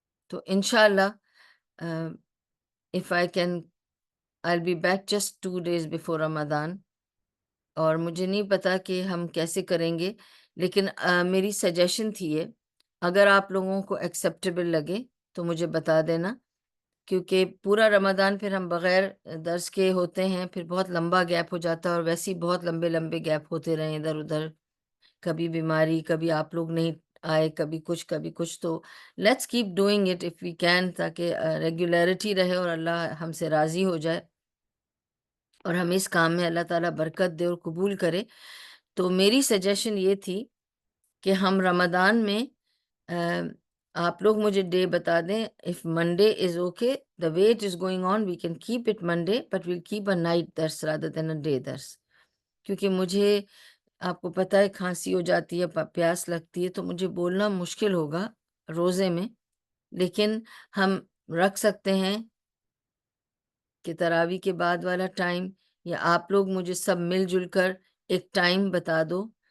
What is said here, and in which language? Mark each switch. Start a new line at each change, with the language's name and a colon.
Urdu: تو انشاءاللہ
English: if I can I'll be back just 2 days before Ramadan.
Urdu: اور مجھے نہیں پتا کہ ہم کیسے کریں گے، لیکن میری سجیشن تھی یہ، اگر آپ لوگوں کو ایکسیپٹیبل لگے تو مجھے بتا دینا، کیونکہ پورا رمضان پھر ہم بغیر درس کے ہوتے ہیں، پھر بہت لمبا گیپ ہو جاتا ہے، اور ویسے ہی بہت لمبے لمبے گیپ ہوتے رہے ادھر ادھر، کبھی بیماری، کبھی آپ لوگ نہیں آئے، کبھی کچھ. تو
English: let's keep doing it if we can,
Urdu: تاکہ ریگولیرٹی رہے اور اللہ ہم سے راضی ہو جائے اور ہم اس کام میں اللہ تعالیٰ برکت دے اور قبول کرے. تو میری سجیشن یہ تھی کہ ہم رمضان میں آپ لوگ مجھے ڈے بتا دیں.
English: If Monday is okay, the way it is going on we can keep it Monday, but we'll keep a night dress rather than a day dress.
Urdu: کیونکہ مجھے آپ کو پتہ ہے کھانسی ہو جاتی ہے، پیاس لگتی ہے، تو مجھے بولنا مشکل ہوگا روزے میں. لیکن ہم رکھ سکتے ہیں کہ تراوی کے بعد والا ٹائم، یا آپ لوگ مجھے سب مل جل کر ایک ٹائم بتا دو.